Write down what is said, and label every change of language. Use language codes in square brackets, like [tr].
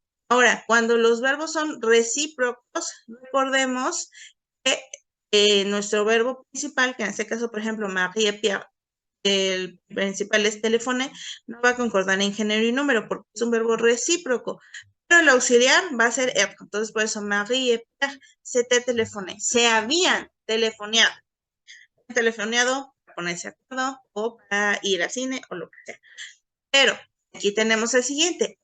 [es] Ahora, cuando los verbos son recíprocos, recordemos que nuestro verbo principal, que en este caso, por ejemplo, Marie et Pierre, el principal es telefoné, no va a concordar en género y número porque es un verbo recíproco. Pero el auxiliar va a ser être. Entonces, por eso, [fr] Marie et Pierre s'étaient téléphoné. [es] Se habían telefoneado. Telefoneado para ponerse de acuerdo o para ir al cine o lo que sea. Pero aquí tenemos el siguiente.